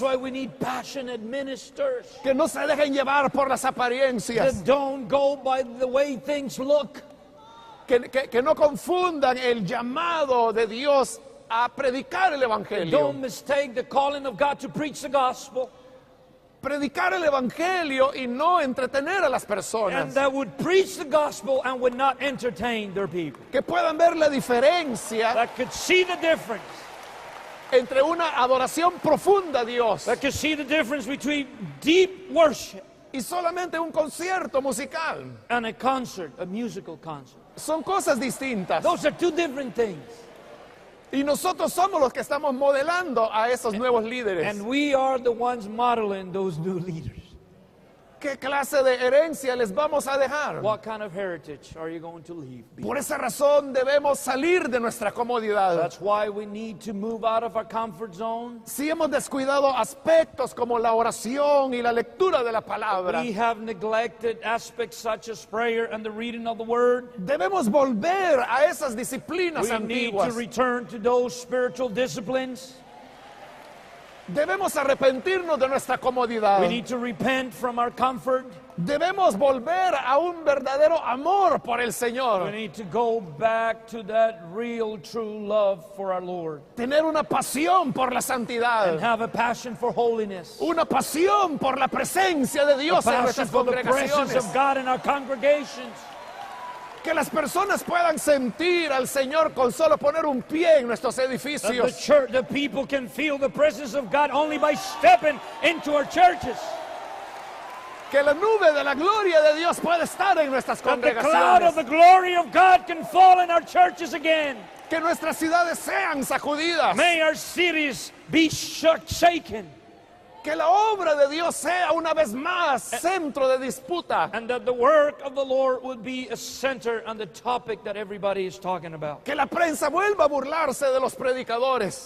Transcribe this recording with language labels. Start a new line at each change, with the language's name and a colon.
English: why we need passionate ministers
Spanish: que no se dejen llevar por las apariencias,
English: that don't go by the way things look.
Spanish: que no confundan el llamado de Dios a predicar el Evangelio.
English: Don't mistake the calling of God to preach the gospel.
Spanish: Predicar el Evangelio y no entretener a las
English: And
Spanish: personas.
English: that would preach the gospel and would not entertain their people.
Spanish: Que puedan ver la diferencia
English: That could see the difference.
Spanish: entre una adoración profunda a Dios
English: That could see the difference between deep worship
Spanish: y solamente un concierto musical.
English: and a concert, a musical concert.
Spanish: Son cosas distintas.
English: Those are two different things.
Spanish: Y nosotros somos los que estamos modelando a esos nuevos líderes.
English: And we are the ones modeling those new leaders.
Spanish: ¿Qué clase de herencia les vamos a dejar?
English: What kind of heritage are you going to leave?
Spanish: Por esa razón debemos salir de nuestra comodidad.
English: That's why we need to move out of our comfort zone.
Spanish: Si hemos descuidado aspectos como la oración y la lectura de la palabra,
English: We have neglected aspects such as prayer and the reading of the word.
Spanish: debemos volver a esas disciplinas
English: We need to
Spanish: antiguas.
English: return to those spiritual disciplines.
Spanish: Debemos arrepentirnos de nuestra comodidad.
English: We need to repent from our comfort.
Spanish: Debemos volver a un verdadero amor por el
English: We
Spanish: Señor.
English: need to go back to that real, true love for our Lord.
Spanish: Tener una pasión por la
English: And
Spanish: santidad.
English: have a passion for holiness.
Spanish: Una pasión por la presencia de
English: A
Spanish: Dios en
English: passion
Spanish: nuestras
English: for the presence
Spanish: congregaciones.
English: of God in our congregations.
Spanish: Que las personas puedan sentir al Señor con solo poner un pie en nuestros
English: That the
Spanish: edificios.
English: church, the people can feel the presence of God only by stepping into our churches.
Spanish: Que la nube de la gloria de Dios puede estar en nuestras
English: That the cloud of the glory of God can fall in our churches again.
Spanish: Que nuestras ciudades sean sacudidas.
English: May our cities be shaken.
Spanish: Que la obra de Dios sea una vez más centro de disputa.
English: And that the work of the Lord would be a center on the topic that everybody is talking about.
Spanish: Que la prensa vuelva a burlarse de los predicadores.